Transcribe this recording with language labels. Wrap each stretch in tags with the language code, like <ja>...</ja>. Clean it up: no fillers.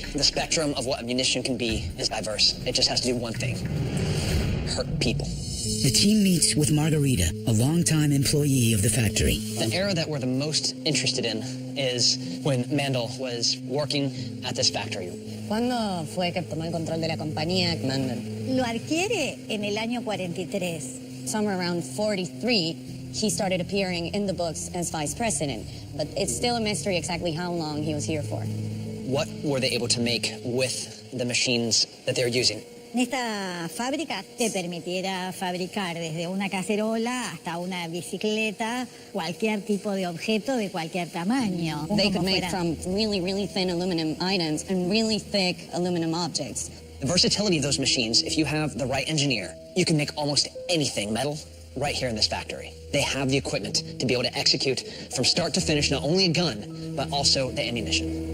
<en>The spectrum of what a munition can be is diverse. It just has to do one thing: hurt people. The team meets with Margarita, a longtime employee of the factory. The era that we're the most interested in is when Mandel was working at this factory.</en> <es>¿Cuándo fue que tomó el control de la compañía Mandel? Lo adquiere en el año 43.</es> <en>Somewhere around 43, he started appearing in the books as vice president. But it's still a mystery exactly how long he was here for. What were they able to make with the machines that they were using?</en> <es>Esta fábrica te permitiera fabricar desde una cacerola hasta una bicicleta, cualquier tipo de objeto de cualquier tamaño.</es> <en>They could make from really, really thin aluminum items and really thick aluminum objects. The versatility of those machines, if you have the right engineer, you can make almost anything metal right here in this factory. They have the equipment to be able to execute from start to finish not only a gun, but also the ammunition.</en>